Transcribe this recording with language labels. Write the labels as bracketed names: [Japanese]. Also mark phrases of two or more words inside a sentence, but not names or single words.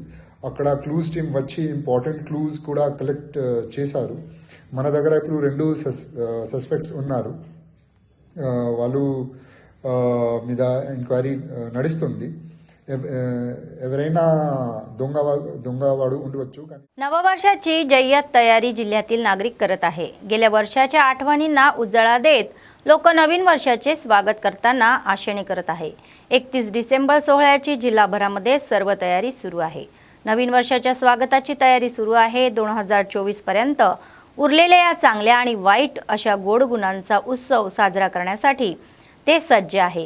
[Telugu] అక్కడ [English] clues team [Telugu] వచ్చి [English] important clues [Telugu] కూడా కలెక్ట్ చేశారు. మన దగ్గర ఇప్పుడు 2 సస్పెక్ట్స్ ఉన్నారు. వాళ్ళు మీద ఎంక్వైరీ నడుస్తుంది. ఎవరైనా దొంగవాడు ఉండవచ్చు. [Marathi] नववर्षाची जय्यत तयारी जिल्ह्यातील नागरिक करत आहे. गेल्या वर्षाच्या आठवणींना उजाळा देत लोक नवीन वर्षाचे स्वागत करताना आशेने करत आहे. 31 डिसेंबर सोहळ्याची जिल्हाभरामध्ये सर्व तयारी सुरू आहे. नवीन वर्षाच्या स्वागताची तयारी सुरू आहे. 2024 पर्यंत उरलेल्या या चांगल्या आणि वाईट अशा गोड गुणांचा उत्सव साजरा करण्यासाठी ते सज्ज आहे.